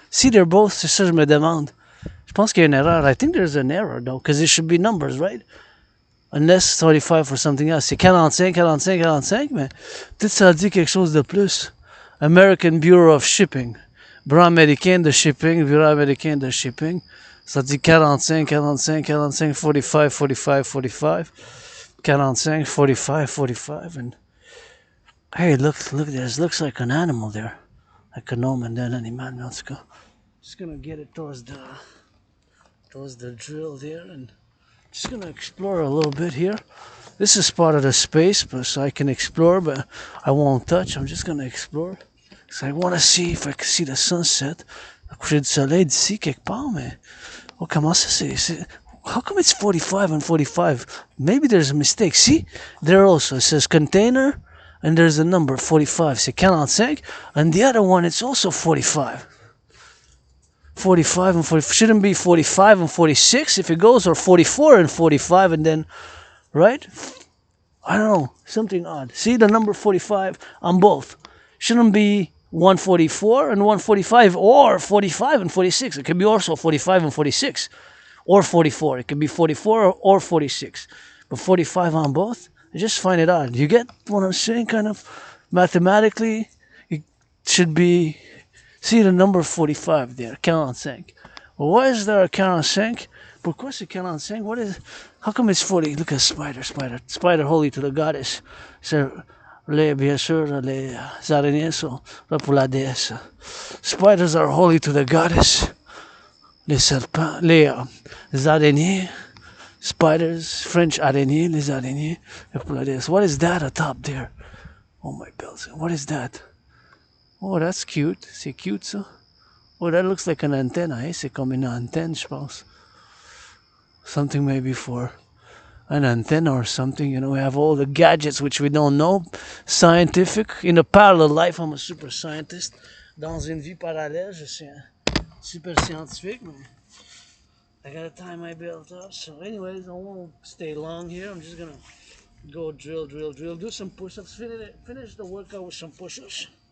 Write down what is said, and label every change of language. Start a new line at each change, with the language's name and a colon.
English: See, they're both,
French: c'est ça je me demande. Je pense qu'il y a une erreur.
English: I think there's an error though, because it should be numbers, right? Unless 35 for something else.
French: C'est 45, 45, 45, mais peut-être ça dit quelque chose de plus.
English: American Bureau of Shipping.
French: Bureau américain de shipping, Bureau américain de shipping. Ça dit 45, 45, 45, 45, 45, 45. 45, 45, 45.
English: And hey, look, this looks like an animal there. Like a gnome and then an animal. Let's go. Just gonna get it towards the drill there and just gonna explore a little bit here. This is part of the space, but so I can explore, but I won't touch. I'm just gonna explore. So I wanna see if I can see the sunset.
French: Le coucher du soleil d'ici quelque part, mais oh, comment ça c'est?
English: How come it's 45 and 45? Maybe there's a mistake. See, there also it says container, and there's a number 45.
French: C'est 45,
English: and the other one it's also 45. 45 and 40 shouldn't be 45 and 46 if it goes, or 44 and 45, and then right? I don't know, something odd. See the number 45 on both. Shouldn't be 144 and 145 or 45 and 46. It could be also 45 and 46 or 44. It could be 44 or 46. But 45 on both, I just find it odd. You get what I'm saying? Kind of mathematically, it should be, see the number 45 there, 45. Well, why is there a 45?
French: Pourquoi c'est 45?
English: What is, how come it's 40? Look at spider holy to the goddess.
French: So, bien sûr, les araignées sont là pour la déesse.
English: Spiders are holy to the goddess.
French: Les serpents, les araignées,
English: spiders, French
French: araignées, les araignées, pour la déesse.
English: What is that atop there? Oh my bells, what is that? Oh, that's cute.
French: C'est cute, ça.
English: Oh, that looks like an antenna, eh?
French: C'est comme une antenne, je pense.
English: Something maybe for an antenna or something. You know, we have all the gadgets which we don't know. Scientific. In a parallel life, I'm a super scientist.
French: Dans une vie parallèle, je suis un super scientifique.
English: I gotta tie my belt up. So anyways, I won't stay long here. I'm just gonna go drill. Do some push-ups. Finish the workout with some push-ups.